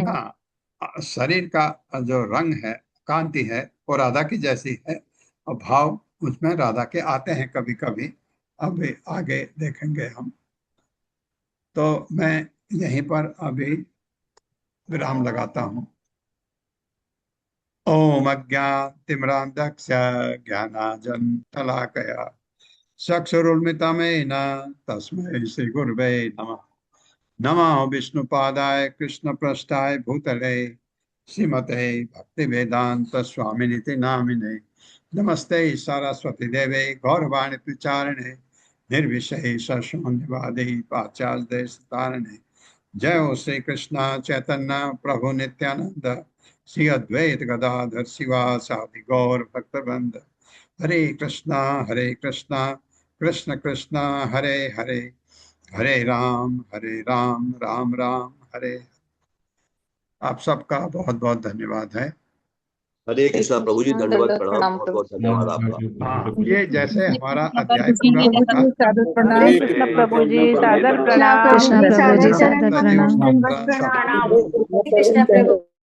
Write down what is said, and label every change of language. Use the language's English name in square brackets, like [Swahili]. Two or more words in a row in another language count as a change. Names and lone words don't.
[Hindi] हाँ, शरीर का जो रंग है, कांति है, वो राधा की जैसी है और भाव उसमें राधा के आते हैं कभी कभी। अब आगे देखेंगे हम। तो मैं यहीं पर अभी विराम लगाता हूँ। [Sanskrit] ओम अज्ञानतिमिरान्धस्य ज्ञानाञ्जनशलाकया चक्षुरुन्मिलितं तस्मै श्रीगुरवे नमः। नमो विष्णुपादाय कृष्णप्रेष्ठाय भूतले श्रीमते भक्तिवेदांत स्वामिनिति नामिने नमस्ते सरस्वती देवे गौरवाणी प्रचारिणे निर्विशेष शून्यवादी पाचार्य तारणे। जय हो श्री कृष्ण चैतन्य प्रभु नित्यानंद श्री अद्वैत गदाधर शिवासादि गौर भक्तवृंद। हरे कृष्णा कृष्ण कृष्ण हरे हरे, हरे राम राम राम हरे। [Hindi] आप सबका बहुत बहुत धन्यवाद है। हरे कृष्णा प्रभु जी, धन्यवाद, प्रणाम, प्रणाम बहुत बहुत धन्यवाद आपका। हाँ, ये जैसे हमारा अध्याय पूरा होगा। सादर प्रणाम। कृष्ण प्रभु जी, सादर कृष्णा प्रणाम। प्रभु जी, सादर प्रणाम। प्रणाम। कृष्ण प्रभु